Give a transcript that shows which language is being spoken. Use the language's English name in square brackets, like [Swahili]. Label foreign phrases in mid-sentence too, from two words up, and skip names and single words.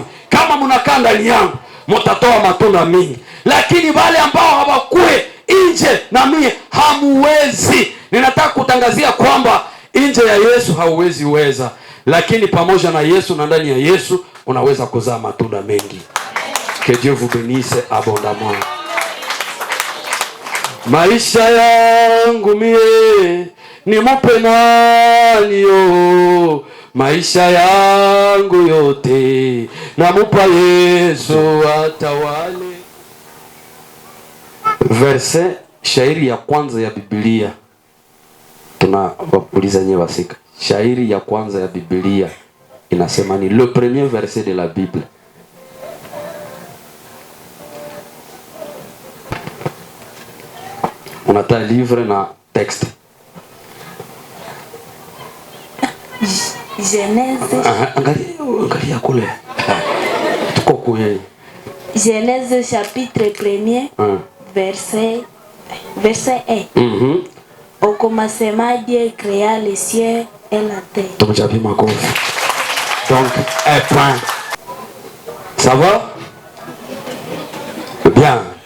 [Swahili] Kama mnakaa ndani yangu mtatoa matunda mingi. Lakini wale ambao hawakue nje na mimi hamuwezi. Ninataka kutangazia kwamba nje ya Yesu hauwezi weza, lakini pamoja na Yesu na ndani ya Yesu unaweza kuzaa matunda mengi. [French] Que Dieu vous bénisse abondamment. [Swahili] Maisha yangu mie ni mupe nani yo, maisha yangu yote na mupa Yesu atawale. Verse shairi ya kwanza ya Biblia. Tunawauliza nyewe wasika. Shairi ya kwanza ya Biblia inasema ni [French] le premier verset de la Bible. On attend livre na texte. Genèse. [Swahili] Angalia kule. Tuko kule. [French] Genèse chapitre 1er, verset 1. Au commencement, Dieu créa les cieux et la terre. Donc j'avais ma course. Donc un point. Ça va? Bien.